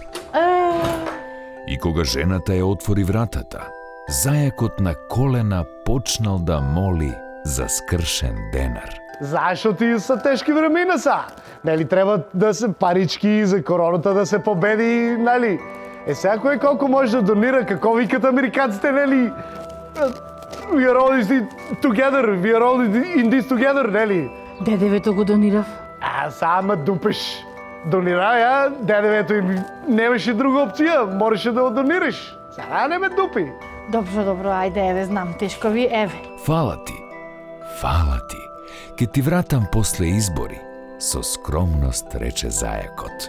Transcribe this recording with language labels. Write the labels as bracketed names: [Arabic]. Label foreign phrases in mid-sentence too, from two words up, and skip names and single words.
[Macedonian] И кога жената ја отвори вратата, зајакот на колена почнал да моли за скршен денар. Зашо ти са тешки времена са? Нели треба да се парички за короната да се победи, нели? Сега кој колку може да донира, како викат американците, нели? [English] We are all together, we are all in this together, [Macedonian] нели? Дедевето го донирав. Сама дупеш. Донира ја, дедевето им немаше друга опција, можеше да го донираш. Сега не ме дупи. Добро, ајде, еве, знам, тешко ви, еве. Фала ти. Ке ти вратам после избори, со скромност рече зајакот.